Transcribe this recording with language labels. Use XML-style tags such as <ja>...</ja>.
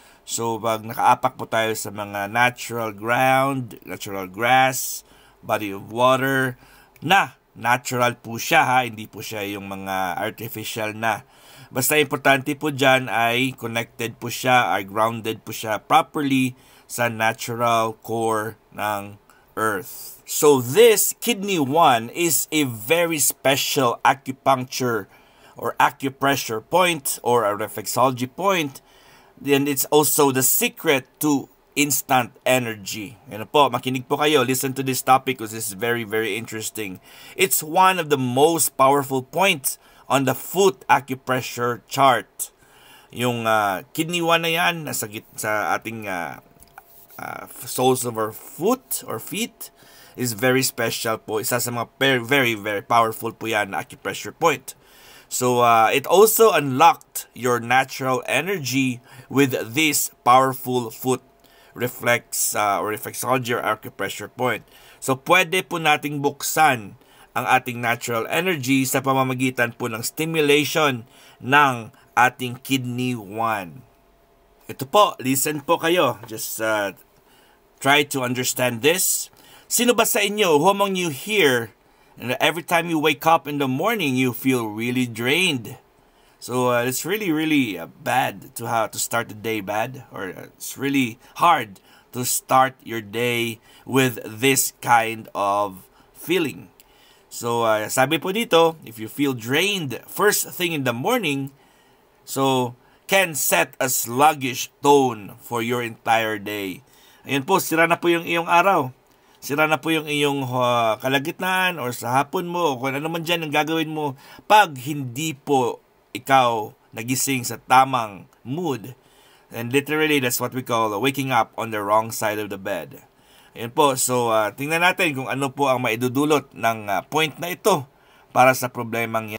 <tl>So, pag nakaapak po tayo sa mga</tl> <en>natural ground, natural grass, body of water,</en> <tl>na natural po siya ha, hindi po siya yung mga artificial na. Basta importante po dyan ay connected po siya, ay grounded po siya properly sa</tl> <en>natural core</en> <tl>ng earth.</tl> <en>So, this Kidney 1 is a very special acupuncture or acupressure point or a reflexology point. Then it's also the secret to instant energy.</en> <tl>Ano po, makinig po kayo.</tl> <en>Listen to this topic because this is very, very interesting. It's one of the most powerful points on the foot acupressure chart.</en> <tl>Yung Kidney 1 na yan, nasa sa ating</tl> <en>soles of our foot or feet is very special po.</en> <tl>Isa sa mga</tl> <en>very, very powerful</en> <tl>po yan na acupressure point.</tl> <en>So, it also unlocked your natural energy with this powerful foot reflex or reflexology or acupressure point.</en> <tl>So, pwede po nating buksan ang ating</tl> <en>natural energy</en> <tl>sa pamamagitan po ng stimulation ng ating Kidney 1. Ito po, listen po kayo.</tl> <en>Just try to understand this.</en> <tl>Sino ba sa inyo,</tl> <en>who among you here, and every time you wake up in the morning, you feel really drained? So it's really, really bad to have to start the day bad, or it's really hard to start your day with this kind of feeling.</en> <tl>So sabi po dito,</tl> <en>if you feel drained first thing in the morning, so can set a sluggish tone for your entire day.</en> <tl>Ayun po, sira na po yung iyong araw. Sira na po yung iyong kalagitnaan or sa hapon mo o kung ano man dyan ang gagawin mo pag hindi po ikaw nagising sa tamang mood.</tl> <en>And literally, that's what we call waking up on the wrong side of the bed.</en> <tl>Ayan po, so tingnan natin kung ano po ang maidudulot ng point na ito para sa problemang yan.</tl>